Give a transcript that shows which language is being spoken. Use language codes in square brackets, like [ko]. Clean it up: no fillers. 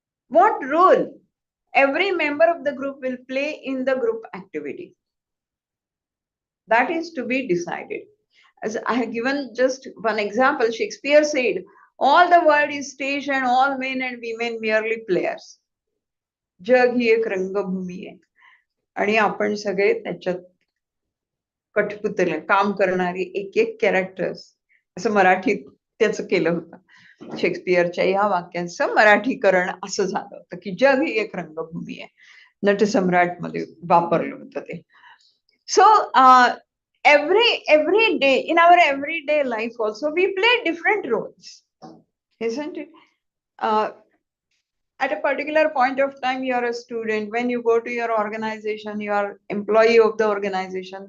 [en] What role every member of the group will play in the group activity? That is to be decided. As I have given just one example, Shakespeare said, all the world is stage and all men and women merely players. [mr] जग ही एक रंगभूमी आहे आणि आपण सगळे त्याच्यात कठपुतले काम करणारी एक एक कॅरेक्टर्स, असं मराठीत त्याचं केलं होतं. शेक्सपियरच्या या वाक्यांचं मराठीकरण असं झालं होतं की जग ही एक रंगभूमी आहे. नटसम्राट मध्ये वापरलं होतं ते. [en] So every day in our everyday life also we play different roles, isn't it? At a particular point of time, you are a student. When you go to your organization, you are employee of the organization.